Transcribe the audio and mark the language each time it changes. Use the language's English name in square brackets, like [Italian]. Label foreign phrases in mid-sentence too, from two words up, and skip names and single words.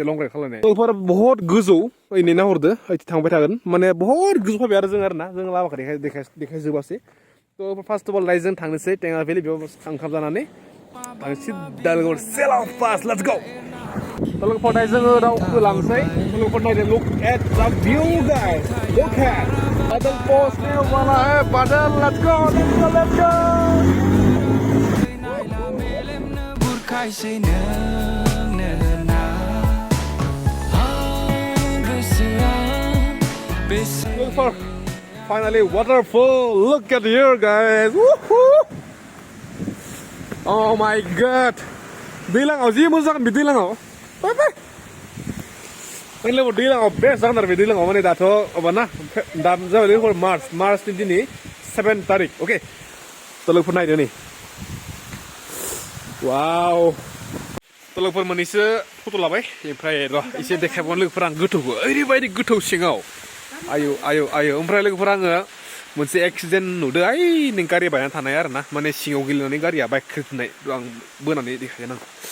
[Bodo] लं राइड खालामनाय लोगोफोर बहुत गोजौ ओइनै नाहरदो ओइथिं थांबाय थागोन माने बहुत गोजौ फैबाय आरो जों आरोना जों लामाखौ देखायजोबासै थ' [English] first of all [Bodo] दायो जों थांनोसै टेङा भेलि बेयाव ओंखाम जानानै आं सिद्दा लोगोफोर सेला पास [English] let's go [Bodo] लोगोफोर दायो जोङो दावखोलांसै लोगोफोर नायदो [English] look at the view guys look at [Bodo] बादल [Hindi] पोस्टने वाला है [Bodo] बादल [English] let's go Look for finally waterfall. Look at here, guys. Woohoo! Oh my God. [Bodo] दैलाङाव जि मोजां बे दैलाङाव बाय ओरैनो दैलाङाव बेस्ट जागोन आरो बे दैलाङाव माने दाथ' माबाना दा जाबाय लोगोफोर मार्चनि दिनै 7 तारिख अके थ' लोगोफोर नायदो नै वाव थ' लोगोफोर मोननैसो फट' लाबाय ओमफ्राय र' एसे देखायबावनो लोगोफोर आं गोथौखौ ओरैबायदि गोथौ सिङाव आयौ ओमफ्राय लोगोफोर आङो मोनसे एक्सिडेन्ट नुदों ओइ नों गारि बायनानै थानाय आरो ना माने सिङाव गेलेनानै गारिया बाइक खोख्लैनाय आं बोनानै देखायगोन आं